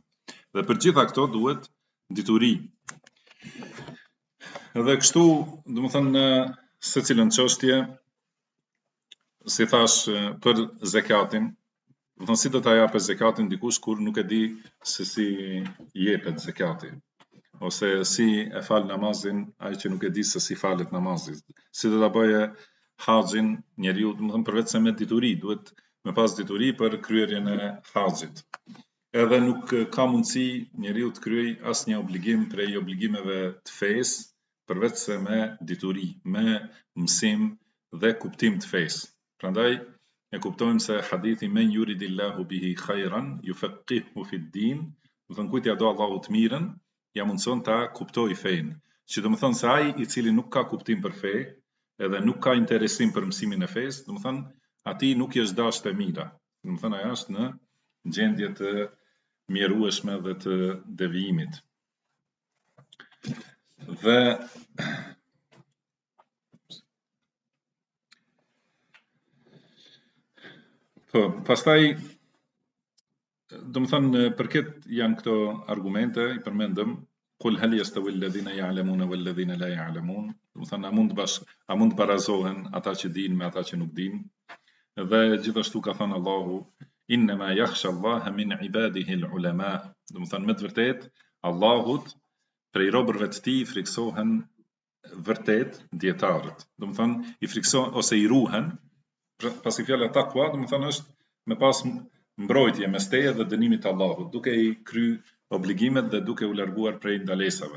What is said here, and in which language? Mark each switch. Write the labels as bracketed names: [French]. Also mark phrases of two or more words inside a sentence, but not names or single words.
[Albanian] Dhe për gjitha këto duhet dituri. Edhe kështu, do të thonë në secilën çështje, si thash për zakatin, do të thonë si do ta japë zakatin dikush kur nuk e di se si jepet zakati, ose si e fal namazin ai që nuk e di se si falet namazi, si do ta bëjë haxhin njeriu, do të thonë përveç se me dituri, duhet me pas dituri për kryerjen e haxhit. Edhe nuk ka mundësi njeriu të kryej asnjë obligim prej obligimeve të fesë përveç se me dituri, me mësim dhe kuptim të fesë. Prandaj e kuptojmë se hadithi [Arabic] من يرد الله به خيرا يفقهه في الدين, [Albanian] do të thonë kujt ja do Allahu të mirën, ja mundson ta kuptoj fenë. Që do të thonë se ai i cili nuk ka kuptim për fe, edhe nuk ka interesim për mësimin e fesë, do të thonë atij nuk i është dashur e mira. Do të thonë ai është në gjendje të mjerueshme dhe të devijimit. Dhe pastaj do të thonë për këtë janë këto argumente, i përmendëm [Arabic] قل هل يستوي الذين يعلمون والذين لا يعلمون. [Albanian] Do të thonë a mund barazohen ata që dinë me ata që nuk dinë. Dhe gjithashtu ka thënë Allahu [Arabic] إنما يخشى الله من عباده العلماء. [Albanian] Do të thonë me të vërtetë Allahut prej robërve të tij friksohen vërtet dietarët. Do të thonë i friksohen ose i ruhen. Pasi fjala takwa, do të thonë është me pas mbrojtje mes teje dhe dënimit të Allahut, duke i kry obligimet dhe duke u larguar prej ndalesave.